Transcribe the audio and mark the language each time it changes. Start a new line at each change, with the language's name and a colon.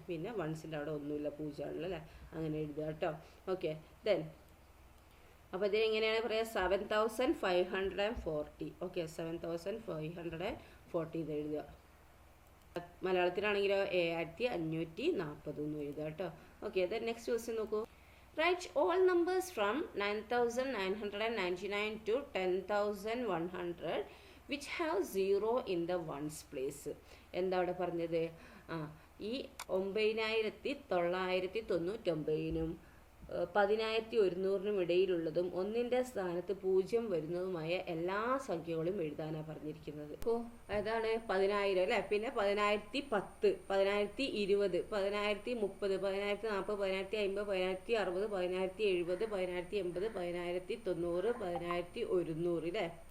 Malayalam: പിന്നെ 1ൻ്റെ അവിടെ ഒന്നുമില്ല, 0 ആണല്ലോ അല്ലേ. അങ്ങനെ എഴുതുക കേട്ടോ. ഓക്കെ, ദെൻ അപ്പോൾ ഇതിനെങ്ങനെയാണ് പറയുക? 7540. ഓക്കെ, 7540 ഇത് എഴുതുക. മലയാളത്തിലാണെങ്കിലോ 7540 എന്ന് എഴുതുക കേട്ടോ.
English: Okay, then next question നോക്കൂ. Write all numbers from 9999 to 10100 which have 0 in the ones place.
Malayalam: എന്താ അവിടെ പറഞ്ഞത്? ഈ 9999നും 10100നും ഇടയിലുള്ളതും 1ൻ്റെ സ്ഥാനത്ത് 0 വരുന്നതുമായ എല്ലാ സംഖ്യകളും എഴുതാനാണ് പറഞ്ഞിരിക്കുന്നത്. അപ്പോൾ ഏതാണ്? 10000 അല്ലേ. പിന്നെ 10010, 10020, 10030, 10040, 10050, 10050, 10060, 10070, 10080, 190, 11100 അല്ലേ.